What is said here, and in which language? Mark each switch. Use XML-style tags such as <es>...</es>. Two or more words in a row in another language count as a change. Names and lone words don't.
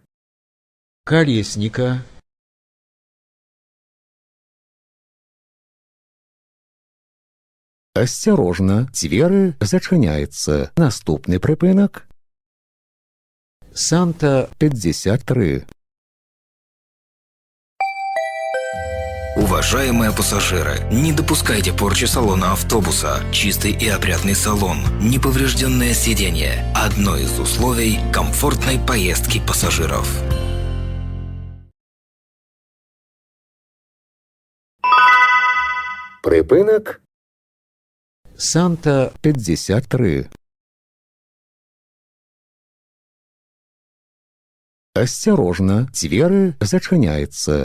<be>Калесніка. Асцярожна, дзверы зачыняецца. Наступны прыпынак. Санта 53.</be> <ru>Уважаемые пассажиры, не допускайте порчи салона автобуса. Чистый и опрятный салон, неповрежденное сиденье – одно из условий комфортной поездки пассажиров.</ru> <be>Прыпынак. Санта 53. Асцярожна, дзверы зачыняецца.</be>